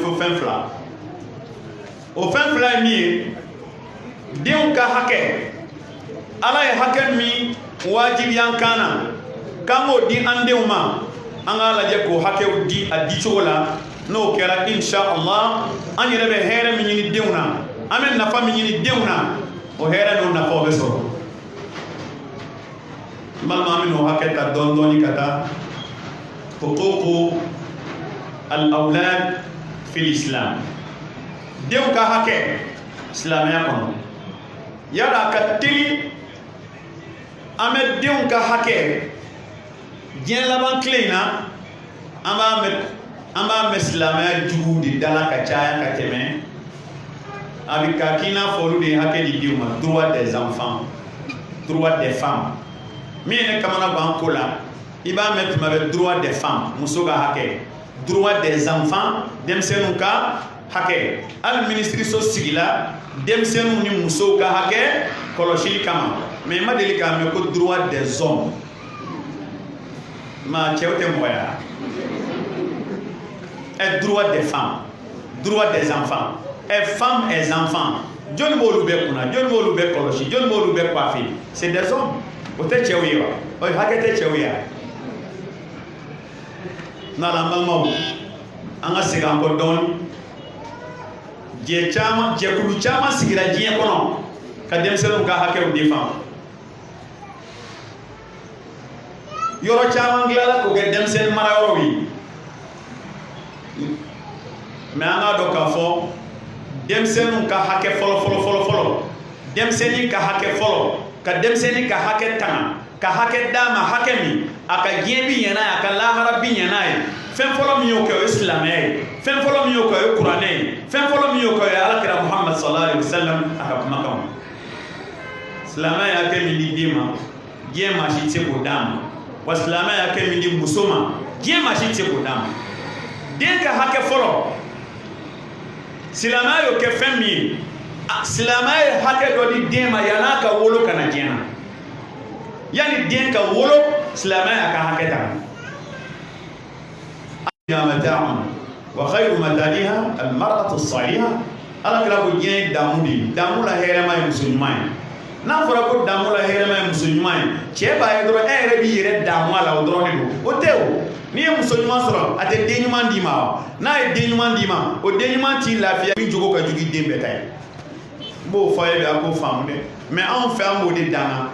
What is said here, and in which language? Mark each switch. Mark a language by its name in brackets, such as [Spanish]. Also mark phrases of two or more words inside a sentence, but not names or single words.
[Bambara] fo fɛn fila o fɛn fila ye min ye denw ka hakɛ ala ye hakɛ min wajibiya an kan na k'an k'o di an denw ma an k'a lajɛ k'o hakɛw di a dicogo la n'o kɛra inshallah an yɛrɛ bɛ hɛrɛ min ɲini denw na an bɛ nafa min ɲini denw na o hɛrɛ n'o nafaw bɛ sɔrɔ n balima an bɛ n'o hakɛ ta dɔɔni dɔɔni ka taa [Arabic] حقوق الأولاد في الإسلام [Bambara] denw ka hakɛ silamɛya kɔnɔ yala a ka teli an bɛ denw ka hakɛ diɲɛ laban tile in na an b'a mɛn silamɛya juguw de dala ka caya ka tɛmɛ a bɛ ka k'i n'a fɔ olu de ye hakɛ di denw ma [French] droit des enfants droit des femmes [Bambara] min ye ne kamana gan ko la i b'a mɛn tuma bɛ [French] droit des femmes [Bambara] muso ka hakɛ [French] droit des enfants [Bambara] denmisɛnninw ka hakɛ hali minisiriso sigila denmisɛnninw ni musow ka hakɛ kɔlɔsili kama mais i ma deli k'a mɛn ko [French] droit des hommes [Bambara] ma cɛw tɛ mɔgɔya [French] droit des femmes droit des enfants femmes et enfants [Bambara] jɔnni b'olu bɛɛ kunna jɔnni b'olu bɛɛ kɔlɔsi jɔnni b'olu bɛɛ coiffer [French] c'est des hommes [Bambara] o tɛ cɛw ye wa o hakɛ tɛ cɛw ye wa n'ala an balimaw an ka segin an kɔ dɔɔni jɛkulu caman sigira diɲɛ kɔnɔ ka denmisɛnninw ka hakɛw défend yɔrɔ caman dilanna k'o kɛ denmisɛnnin marayɔrɔw ye mais an k'a dɔn k'a fɔ denmisɛnninw ka hakɛ fɔlɔ denmisɛnnin ka hakɛ fɔlɔ ka denmisɛnnin ka hakɛ tanga ka hakɛ d'a ma hakɛ min a ka diɲɛ bi ɲɛ n'a ye a ka lahara bi ɲɛ n'a ye fɛn fɔlɔ min y'o kɛ o ye silamɛya ye fɛn fɔlɔ min y'o kɛ o ye kuranɛ ye fɛn fɔlɔ min y'o kɛ o ye alakira muhammad [Arabic] صلى الله عليه وسلم [Bambara] a ka kumakanw silamɛya ye hakɛ min di den ma diɲɛ maa si tɛ se k'o d'a ma wa silamɛya ye hakɛ min di muso ma diɲɛ maa si tɛ se k'o d'a ma den ka hakɛ fɔlɔ silamɛya y'o kɛ fɛn min ye silamɛya ye hakɛ dɔ di den ma yan'a ka wolo ka na diɲɛ na yani den ka wolo silamɛya y'a ka hakɛ ta [Arabic] وخير متاعها المرأة الصالحة [Bambara] alakira ko diɲɛ ye damu de ye damu la hɛrɛma ye muso ɲuman ye n'a fɔra ko damu la hɛrɛma ye muso ɲuman ye cɛ b'a ye dɔrɔn e yɛrɛ b'i yɛrɛ damu a la o dɔrɔn de don o tɛ o n'i ye muso ɲuman sɔrɔ a tɛ den ɲuman d'i ma wa n'a ye den ɲuman d'i ma o den ɲuman t'i lafiya min jogo ka jugu i den bɛɛ ta ye n b'o fɔ e bɛ a k'o faamu dɛ mais anw fɛ an b'o de danga